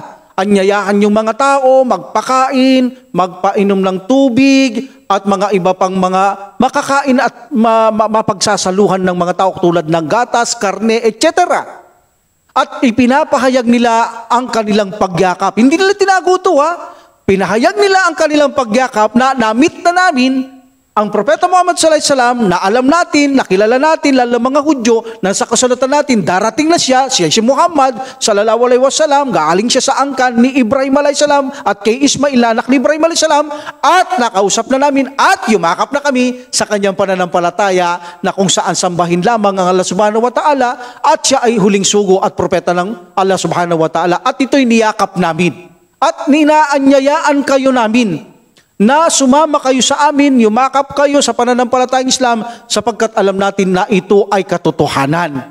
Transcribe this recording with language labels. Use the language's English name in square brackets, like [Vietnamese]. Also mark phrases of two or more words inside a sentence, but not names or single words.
[Filipino] Anyayahan yung mga tao, magpakain, magpainom ng tubig, at mga iba pang mga makakain at mapagsasaluhan ng mga tao tulad ng gatas, karne, etc. At ipinapahayag nila ang kanilang pagyakap. Hindi nila tinago ito Pinahayag nila ang kanilang pagyakap na na-meet na namin ang Propeta Muhammad [Arabic] صلى الله عليه وسلم [Filipino] na alam natin, nakilala natin, lalo mga Hudyo, na sa kasulatan natin, darating na siya si Muhammad [Arabic] صلى الله عليه وسلم, [Filipino] galing siya sa angkan ni Ibrahim [Arabic] عليه السلام [Filipino] at kay Ismail, anak ni Ibrahim [Arabic] عليه السلام, [Filipino] at nakausap na namin at yumakap na kami sa kanyang pananampalataya na kung saan sambahin lamang ang Allah [Arabic] سبحانه وتعالى [Filipino] at siya ay huling sugo at propeta ng Allah [Arabic] سبحانه وتعالى [Filipino] at ito'y niyakap namin at ninaanyayaan kayo namin na sumama kayo sa amin, yumakap kayo sa pananampalatayang Islam sapagkat alam natin na ito ay katotohanan.